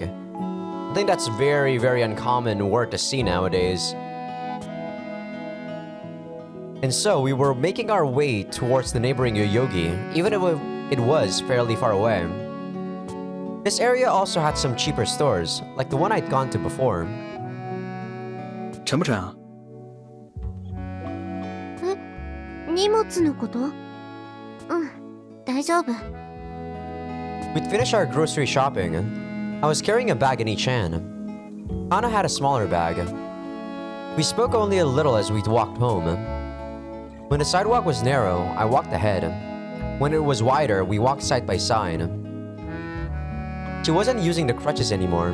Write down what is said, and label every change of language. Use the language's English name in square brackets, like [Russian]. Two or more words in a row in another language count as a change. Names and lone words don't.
[English] I think that's very, very uncommon word to see nowadays. And so we were making our way towards the neighboring Yoyogi, even if it was fairly far away. This area also had some cheaper stores, like the one I'd gone to before. [Chinese] 沉不沉啊？ [Japanese] 荷物のこと？大丈夫。 [English] We'd finished our grocery shopping. I was carrying a bag in each hand. Anna had a smaller bag. We spoke only a little as we walked home. When the sidewalk was narrow, I walked ahead. When it was wider, we walked side by side. She wasn't using the crutches anymore.